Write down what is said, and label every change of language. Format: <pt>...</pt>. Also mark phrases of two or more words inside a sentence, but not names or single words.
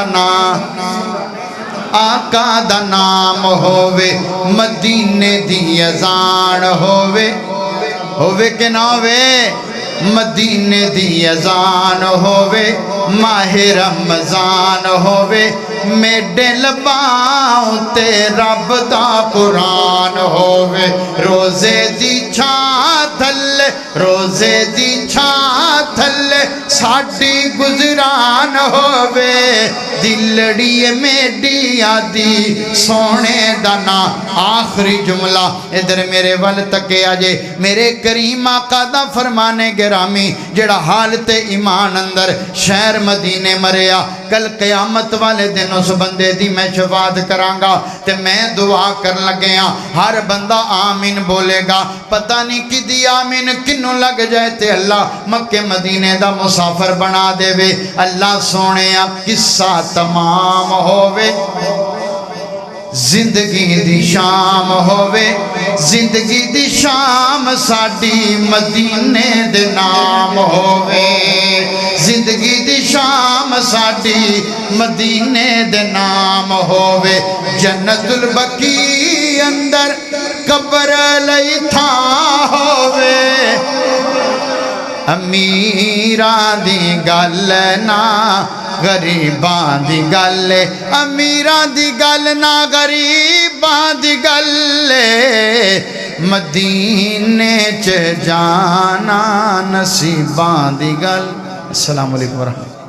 <pa>نام آقا دا نام ہووے مدینے دی اذان ہووے کہ نہ ہووے مدینے دی اذان ہووے ماہ رمضان ہووے میڈے لباؤں تے رب دا قرآن ہووے روزے دی چھاں تھلے ساڈی گزران ہووے دلڑی میڈیا دی سونے دانا آخری جملہ ادھر میرے ول تکے آجے میرے کریم آقا دا فرمانے گرامی جڑا حالت ایمان اندر شہر مدینے مریا کل قیامت والے دن اس بندے دی میں شفاعت کرانگا تے میں دعا کر لگیاں ہر بندہ آمین بولے گا پتہ نہیں کی دی آمین کنوں لگ جائے تے اللہ مکہ مدینے دا مسافر بنا دے وے اللہ سونے اب قصہ تمام ہووے زندگی دی شام ہووے زندگی دی شام ساڈی مدینے دے نام ہووے زندگی دی شام ساڈی مدینے دے نام ہووے جنت البقیع اندر قبر لئی تھا ہووے امیراں دی گل نا غریباں دی گل امیراں دی گل نا غریباں دی گل مدینے چ جانا نصیباں دی گل</pa> <ar>السلام علیکم ورحمۃ اللہ</ar>